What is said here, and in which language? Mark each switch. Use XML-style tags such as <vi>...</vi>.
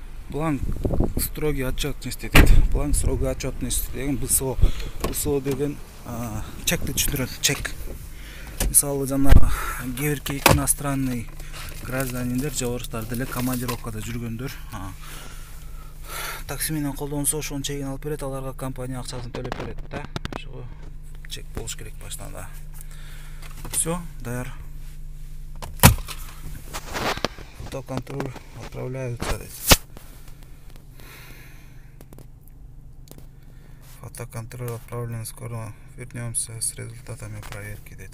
<ky>Бланк строгий отчетности дейт. Бланк строгий отчетности деген БСО. БСО деген чекти түшүндүрөт. Чек. Мисалы жана кээ бир иностранный гражданиндер же орустар деле командировкада жүргөндөр такси менен колдонсо ошонун чегин алып берет, аларга компания акчасын төлөп берет да. Ошого чек болуш керек башында. Все, даяр.</ky> <ru>Автоконтроль отправляются. Фотоконтроль отправлен, скоро вернемся с результатами проверки.</ru>